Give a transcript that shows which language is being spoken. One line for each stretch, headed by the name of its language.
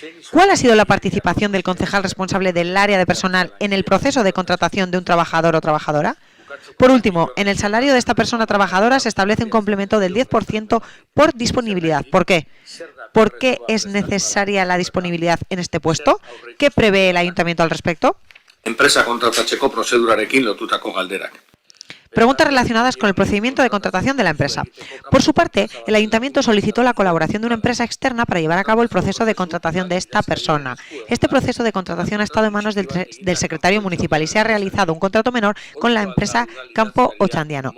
Spanish: ¿Cuál ha sido la participación del concejal responsable del área de personal en el proceso de contratación de un trabajador o trabajadora? Por último, en el salario de esta persona trabajadora se establece un complemento del 10% por disponibilidad. ¿Por qué? ¿Por qué es necesaria la disponibilidad en este puesto? ¿Qué prevé el ayuntamiento al respecto?
Basque: Enpresa kontratatzeko prozedurarekin lotutako galderak.
Spanish: Preguntas relacionadas con el procedimiento de contratación de la empresa. Por su parte, el ayuntamiento solicitó la colaboración de una empresa externa para llevar a cabo el proceso de contratación de esta persona. Este proceso de contratación ha estado en manos del secretario municipal y se ha realizado un contrato menor con la empresa Campo Ochandiano.